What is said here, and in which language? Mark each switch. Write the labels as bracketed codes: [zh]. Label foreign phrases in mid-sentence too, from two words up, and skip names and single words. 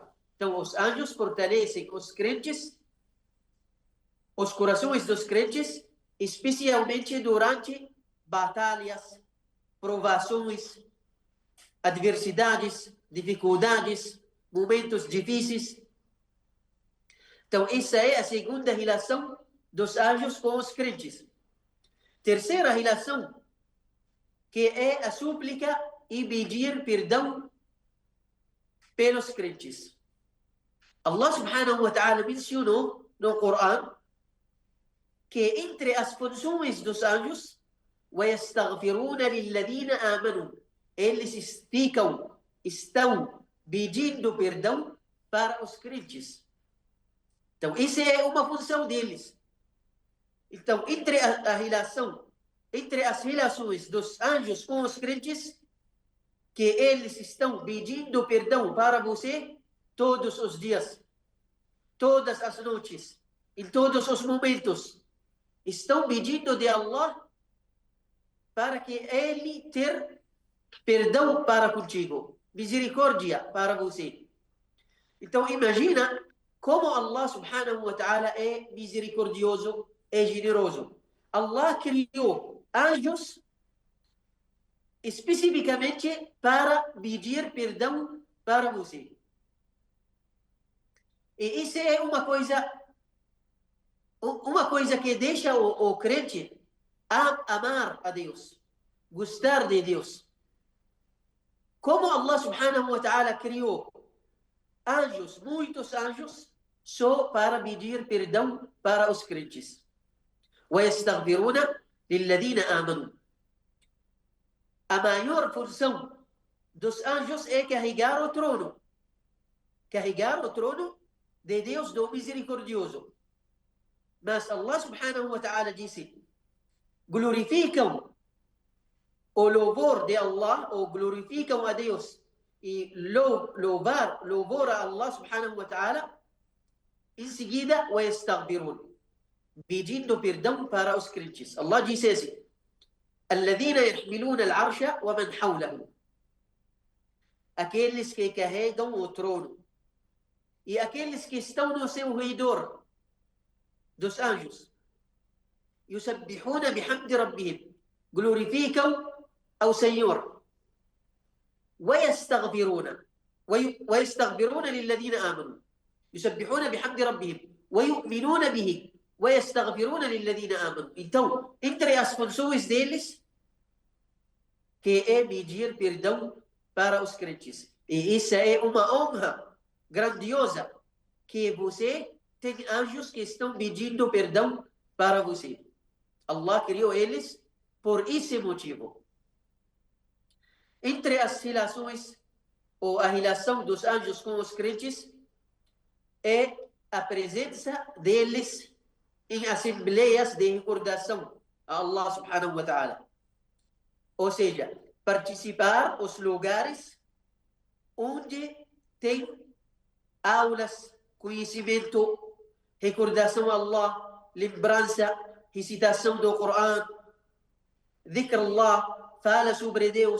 [pt] Então, os anjos fortalecem os crentes, os corações dos crentes, especialmente durante batalhas, provações, adversidades, dificuldades, momentos difíceis. Então, essa é a segunda relação dos anjos com os crentes. Terceira relação, que é a súplica e pedir perdão pelos crentes. [ar] الله سبحانه وتعالى [pt] mencionou no Corão que entre as funções dos anjos, [ar] وَيَسْتَغْفِرُونَ لِلَّذِينَ آمَنُوا, [pt] eles estão pedindo perdão para os crentes. Então, isso é uma função deles. Então, entre as relações dos anjos com os crentes, que eles estão pedindo perdão para você todos os dias, todas as noites, em todos os momentos. Estão pedindo de Allah para que Ele ter perdão para contigo, misericórdia para você. Então, imagina como [ar] الله سبحانه وتعالى [pt] é misericordioso, é generoso. Allah criou anjos especificamente para pedir perdão para você. E isso é uma coisa que deixa o crente amar a Deus, gostar de Deus. Como [ar] الله سبحانه وتعالى [pt] criou anjos, muitos anjos, só para pedir perdão para os crentes. [ar] وَيَسْتَغْفِرُونَ لِلَّذِينَ آمَنُوا. [pt] A maior função dos anjos é carregar o trono de Deus do misericordioso. Mas [ar] الله سبحانه وتعالى [pt] disse: glorificam o louvor de Allah, ou glorificam a Deus e louvor a [ar] الله سبحانه وتعالى. [pt] Em seguida, وَيَسْتَغْفِرُونَ, pedindo perdão para os crentes. Allah disse assim: [ar] الذين يحملون العرش ومن حوله, [pt] aqueles que carregam o trono e aqueles que estão no seu redor dos anjos. [ar] يسبحون بحمد ربهم, [pt] glorificam ao Senhor. [ar] ويستغفرون للذين آمنوا, يسبحون بحمد ربهم ويؤمنون به ويستغفرون للذين آمنوا. [pt] Então, entre as funções deles, que é pedir perdão para os crentes. E isso é uma honra grandiosa, que você tem anjos que estão pedindo perdão para você. Allah criou eles por esse motivo. Entre as relações, ou a relação dos anjos com os crentes, é a presença deles em assembleias de recordação a [ar] الله سبحانه وتعالى. [pt] Ou seja, participar dos lugares onde tem aulas, conhecimento, recordação a Allah, lembrança, recitação do Corão, [ar] ذكر الله, [pt] fala sobre Deus.